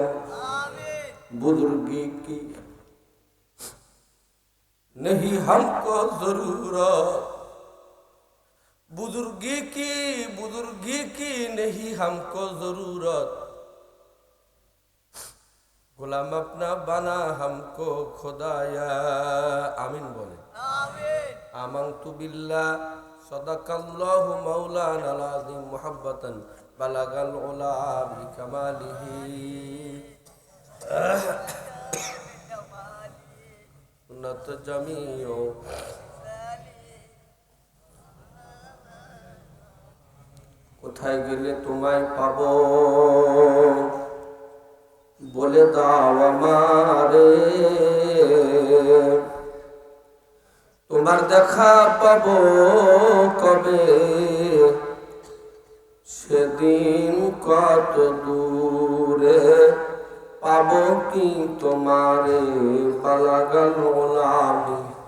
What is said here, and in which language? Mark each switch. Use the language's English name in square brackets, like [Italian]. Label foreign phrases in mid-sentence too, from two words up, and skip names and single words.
[Hindi] बुजुर्गी की नहीं हमको जरूरत, बुजुर्गी की नहीं हमको जरूरत, गुलाम अपना बना हमको खुदाया, आमीन बोले। [Arabic] آمنت بالله صدق الله مولانا العظيم محبة بلغ العلى بكماله. [Bangla] জামিও কোথায় গেলে তোমায় পাবো বলে দাও আমারে তোমার দেখা পাবো কবে সেদিন কত দূরে পাবো কি তোমারে বালাগাল গোলামি